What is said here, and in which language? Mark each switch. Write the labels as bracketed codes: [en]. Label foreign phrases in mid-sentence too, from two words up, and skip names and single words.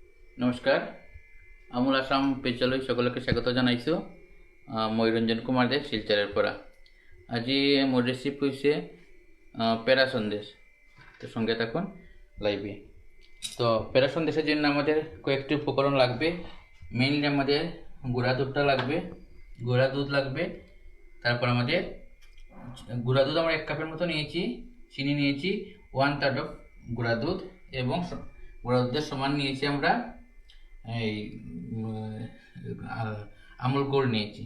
[as] নমস্কাৰ, আমুল আসাম পেজলৈ সকলোকে স্বাগত জনাইছোঁ। মই ৰঞ্জন কুমাৰ দে শিলচৰৰ পৰা। আজি মোৰ [bn] রেসিপি হচ্ছে [as] পেরা সন্দেশ। [bn] তো সঙ্গে থাকুন লাইভে। তো পেরা সন্দেশের জন্য আমাদের কয়েকটি উপকরণ লাগবে। মেইনলি আমাদের গুঁড়া দুধটা লাগবে, গুঁড়া দুধ লাগবে। তারপর আমাদের গুঁড়া দুধ আমরা 1 কাপের মতো নিয়েছি, চিনি নিয়েছি 1/3 অফ গুঁড়া দুধ, এবং গুঁড়া দুধের সমান নিয়েছি আমরা এই আমুল গোল্ড নিয়েছি।